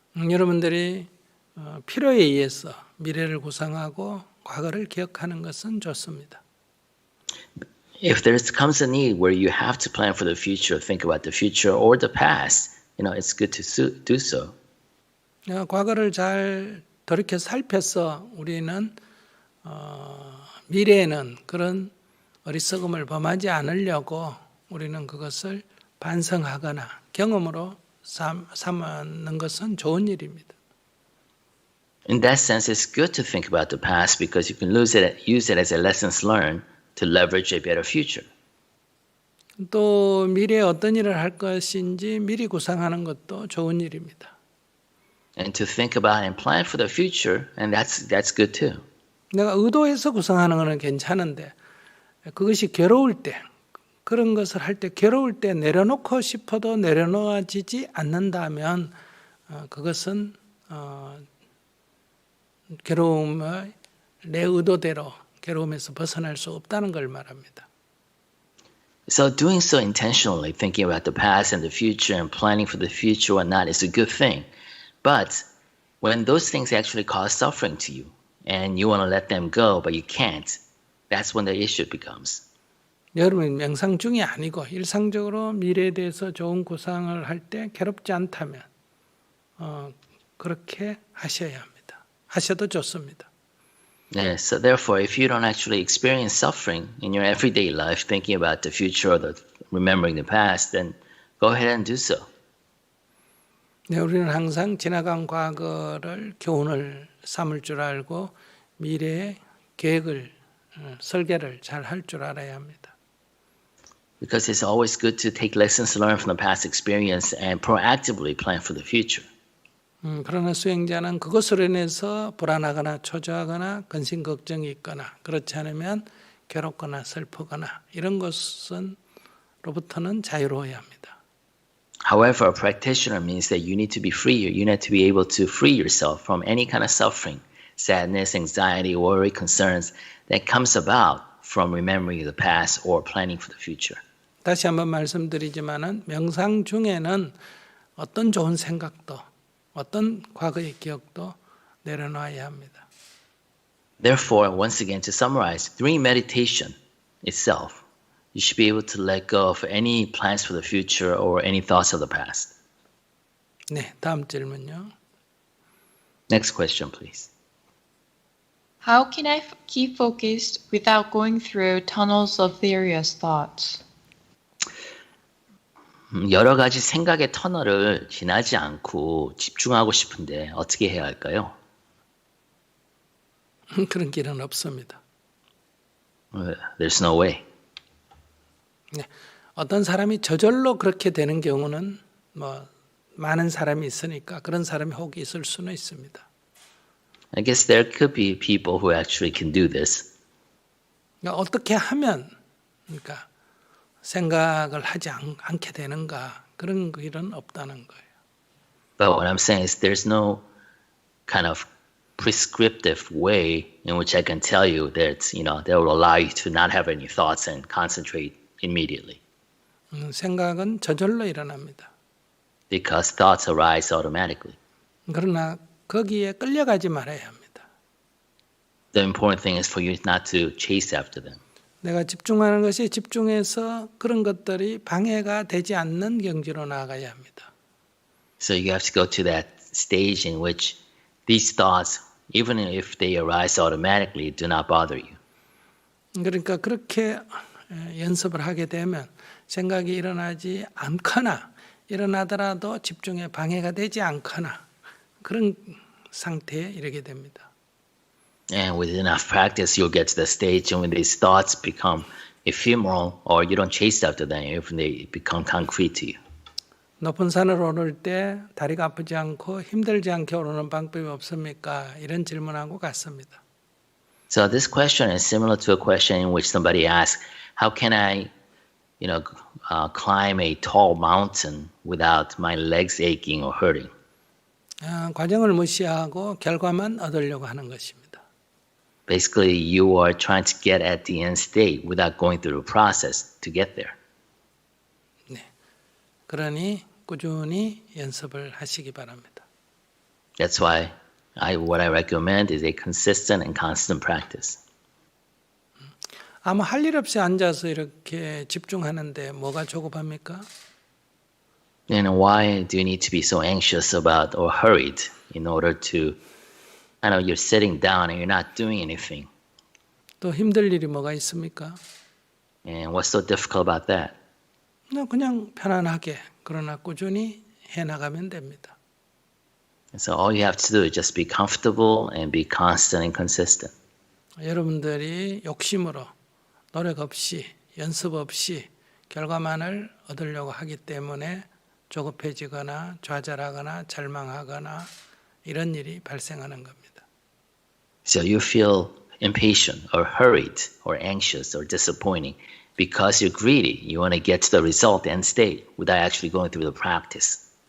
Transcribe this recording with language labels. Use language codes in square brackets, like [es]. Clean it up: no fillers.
[ko] 여러분들이 필요에 의해서 미래를 구상하고 과거를 기억하는 것은 좋습니다. [en] If there comes a need where you have to plan for the future, think about the future or the past, it's good to do so. [ko] 과거를 잘 돌이켜 살펴서 우리는 미래에는 그런 어리석음을 범하지 않으려고 우리는 그것을 반성하거나 경험으로 삼는 것은 좋은 일입니다. [en] In that sense, it's good to think about the past because you can use it as a lessons learned to leverage a better future. [ko] 또 미래에 어떤 일을 할 것인지 미리 구상하는 것도 좋은 일입니다. [en] And to think about and plan for the future, and that's good too. [ko] 내가 의도해서 구상하는 것은 괜찮은데 그것이 괴로울 때 그런 것을 할 때 괴로울 때 내려놓고 싶어도 내려놓아지지 않는다면 그것은 괴로움의 내 의도대로 괴로움에서 벗어날 수 없다는 걸 말합니다. [en] So doing so intentionally, thinking about the past and the future and planning for the future or not is a good thing. But when those things actually cause suffering to you and you want to let them go, but you can't, that's when the issue becomes. [ko] 여러분 명상 중이 아니고 일상적으로 미래에 대해서 좋은 구상을 할 때 괴롭지 않다면 그렇게 하셔야 합니다. 하셔도 좋습니다. [en] Yeah, so therefore, if you don't actually experience suffering in your everyday life, thinking about the future or remembering the past, then go ahead and do so. [ko] 네, 우리는 항상 지나간 과거를 교훈을 삼을 줄 알고 미래의 계획을 설계를 잘 할 줄 알아야 합니다. [en] Because it's always good to take lessons learned from the past experience and proactively plan for the future. [ko] 그러나 수행자는 그것으로 인해서 불안하거나 초조하거나 근심 걱정이 있거나 그렇지 않으면 괴롭거나 슬프거나 이런 것은로부터는 자유로워야 합니다. [en] However, a practitioner means that you need to be free. You need to be able to free yourself from any kind of suffering, sadness, anxiety, worry, concerns that comes about from remembering the past or planning for the future. [ko] 다시 한번 말씀드리지만은 명상 중에는 어떤 좋은 생각도 어떤 과거의 기억도 내려놔야 합니다. [en] Therefore, once again, to summarize, during meditation itself, you should be able to let go of any plans for the future or any thoughts of the past. [ko] 네, 다음 질문요. [en] Next question, please. How can I keep focused without going through tunnels of various thoughts? [ko] 여러 가지 생각의 터널을 지나지 않고 집중하고 싶은데 어떻게 해야 할까요? 그런 길은 없습니다. [en] There's no way. [ko] 네, 어떤 사람이 저절로 그렇게 되는 경우는 많은 사람이 있으니까 그런 사람이 혹 있을 수는 있습니다. [en] I guess there could be people who actually can do this. [ko] 그러니까 어떻게 하면 그러니까 생각을 하지 않게 되는가 그런 길은 없다는 거예요. [en] But what I'm saying is there's no kind of prescriptive way in which I can tell you that, that will allow you to not have any thoughts and concentrate immediately. [ko] 생각은 저절로 일어납니다. [en] Because thoughts arise automatically. [ko] 그러나 거기에 끌려가지 말아야 합니다. [en] The important thing is for you not to chase after them. [ko] 내가 집중하는 것이 집중해서 그런 것들이 방해가 되지 않는 경지로 나아가야 합니다. [en] So you have to go to that stage in which these thoughts, even if they arise automatically, do not bother you. [ko] 그러니까 그렇게 연습을 하게 되면 생각이 일어나지 않거나 일어나더라도 집중에 방해가 되지 않거나 그런 상태에 이르게 됩니다. [en] And with enough practice, you'll get to the stage when these thoughts become ephemeral or you don't chase after them, even they become concrete to you. [ko] 높은 산을 오를 때 다리가 아프지 않고 힘들지 않게 오르는 방법이 없습니까? 이런 질문하고 같습니다. [en] So this question is similar to a question in which somebody asks, how can I, climb a tall mountain without my legs aching or hurting? [ko] 과정을 무시하고 결과만 얻으려고 하는 것입니다. [en] Basically, you are trying to get at the end state without going through the process to get there. [ko] 네, 그러니 꾸준히 연습을 하시기 바랍니다. [en] That's why what I recommend is a consistent and constant practice. [ko] 아무 할 일 없이 앉아서 이렇게 집중하는데 뭐가 조급합니까? [en] And why do you need to be so anxious about or hurried in order to, you're sitting down and you're not doing anything. [ko] 또 힘들 일이 뭐가 있습니까? [en] And what's so difficult about that? [ko] 그냥 편안하게 그러나 꾸준히 해나가면 됩니다. [en] And so all you have to do is just be comfortable and be constant and consistent. [ko] 여러분들이 욕심으로 노력 없이 연습 없이 결과만을 얻으려고 하기 때문에 조급해지거나 좌절하거나 절망하거나 이런 일이 발생하는 겁니다. [en] So you feel impatient or hurried or anxious or disappointing because you're greedy. You want to get to the result and state without actually going through the practice.